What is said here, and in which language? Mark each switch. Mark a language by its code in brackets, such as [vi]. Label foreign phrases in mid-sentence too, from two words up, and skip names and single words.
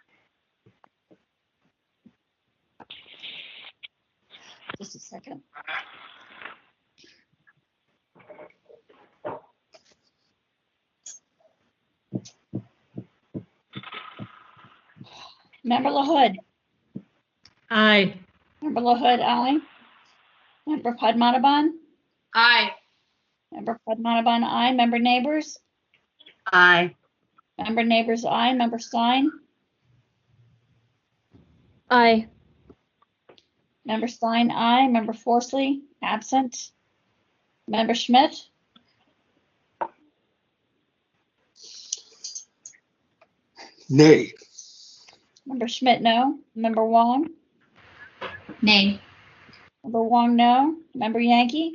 [en] Just a second. Member LaHood. Aye. Member LaHood, aye. Member Padmanabhan. Aye. Member Padmanabhan, aye. Member Neighbors. Aye. Member Neighbors, aye. Member Stein. Aye. Member Stein, aye. Member Forsley, absent. Member Schmidt. Nay. Member Schmidt, no. Member Wong. Nay. Member Wong, no. Member Yankee.